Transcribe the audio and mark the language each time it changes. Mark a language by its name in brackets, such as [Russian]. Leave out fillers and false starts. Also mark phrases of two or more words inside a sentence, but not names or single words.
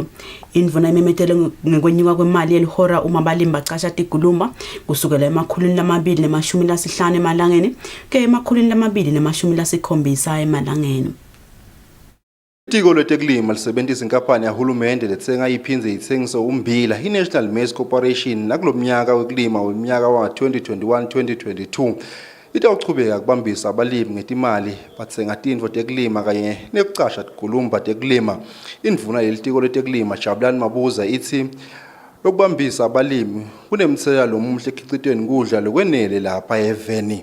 [Swati] Indvuna imemetele ngekwenyuka kwemali yelihora uma abalimi bacasha tikuluma kusukela $250 emalangeni ke $270 emalangeni. Itiko letekulima lisebenzisa inkampani yahulumende lethenga iphindze ithengisa ummbila iNational Maize Corporation nakulomnyaka wekulima weminyaka wa 2021-2022 itawuchubeka kubambisa abalimi ngetimali bathenga tindvo tekulima kanye nekucasha tikulumba tekulima. Indvuna yelitiko letekulima Jabulani Mabuza ithi lokubambisa abalimi kunemthelela lomuhle ekhicitweni kudla lokwenele lapha eveni.